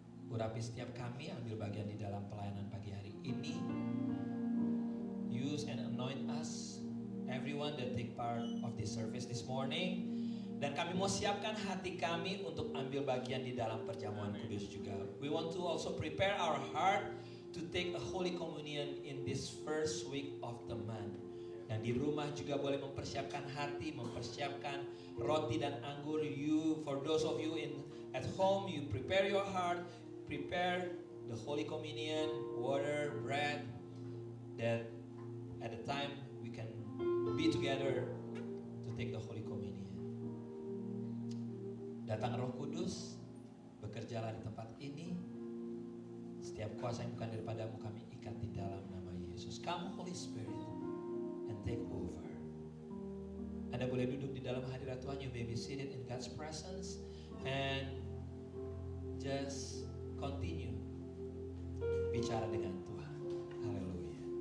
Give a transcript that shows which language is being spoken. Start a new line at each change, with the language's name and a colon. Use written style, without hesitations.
Indonesian: Urapi setiap kami, ambil bagian di dalam pelayanan pagi hari ini.
English: Use and anoint us, everyone that take part of this service this morning.
Indonesian: Dan kami mau siapkan hati kami untuk ambil bagian di dalam perjamuan kudus juga.
English: We want to also prepare our heart to take a Holy Communion in this first week of the month.
Indonesian: Dan di rumah juga boleh mempersiapkan hati, mempersiapkan roti dan anggur.
English: You, for those of you at home, you prepare your heart, prepare the Holy Communion, water, bread, that at the time we can be together to take the Holy Communion.
Indonesian: Datang Roh Kudus, bekerjalah di tempat ini. Setiap kuasa yang bukan daripada-Mu kami ikat di dalam nama Yesus.
English: Come Holy Spirit and take over.
Indonesian: Anda boleh duduk di dalam hadirat Tuhan.
English: You may be seated in God's presence and just continue
Indonesian: bicara dengan Tuhan.
English: Haleluya.